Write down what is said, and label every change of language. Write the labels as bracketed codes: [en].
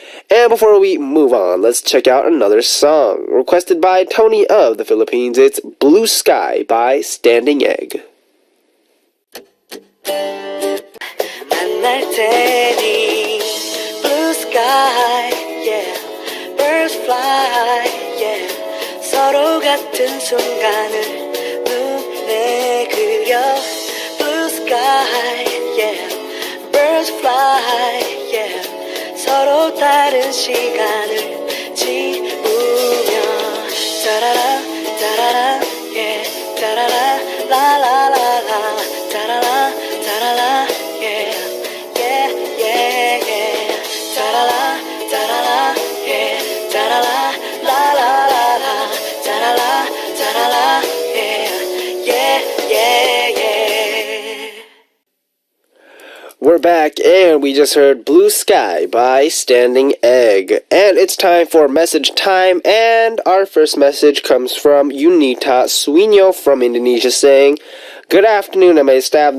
[en] And before we move on, let's check out another song. Requested by Tony of the Philippines, it's Blue Sky by Standing Egg. [ko] 만날 테니 [en] blue sky sky, yeah. Birds fly, yeah. [ko] 서로 같은 순간을 눈에 그려. [en] Blue sky, yeah. Birds fly, yeah. [ko] 서로 다른 시간을 지우며. 따라라, 따라라, yeah. 따라라, 라라라라. 따라라, 따라라, yeah. Yeah, yeah, yeah. 따라라, 따라라, yeah. 따라라, 라라라라. 따라라, 따라라, yeah. Yeah, yeah, yeah. [en] We're back, and we just heard Blue Sky by Standing Egg. And it's time for message time, and our first message comes from Yunita Suino from Indonesia saying, "Good afternoon, MA staff.